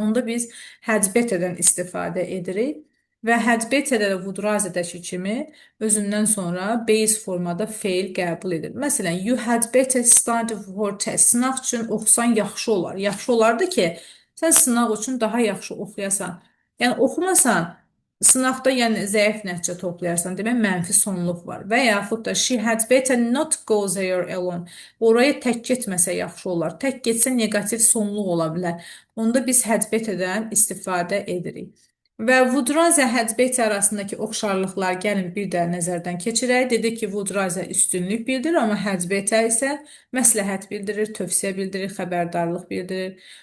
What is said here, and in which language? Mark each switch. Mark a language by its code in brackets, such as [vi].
[az] Onda biz had better-dən istifadə edirik. Və had better-də də would rather-dəki kimi özündən sonra base formada feil qəbul edir. Məsələn, [en] you had better study for test. [az] Sınaq üçün oxusan yaxşı olar. Yaxşı olardı ki, sən sınaq üçün daha yaxşı oxuyasan. Yəni, oxumasan, sınaqda yəni zəif nəticə toplayarsan, demək mənfi sonluq var. Və yaxud da [en] she had better not go there alone. [az] Oraya tək getməsə yaxşı olar. Tək getsə negativ sonluq ola bilər. Onda biz had better-dən istifadə edirik. Və would rather had better arasındakı oxşarlıqlar gəlin bir də nəzərdən keçirək. Dedik ki, would rather üstünlük bildirir, amma had better isə məsləhət bildirir, tövsiyə bildirir, xəbərdarlıq bildirir.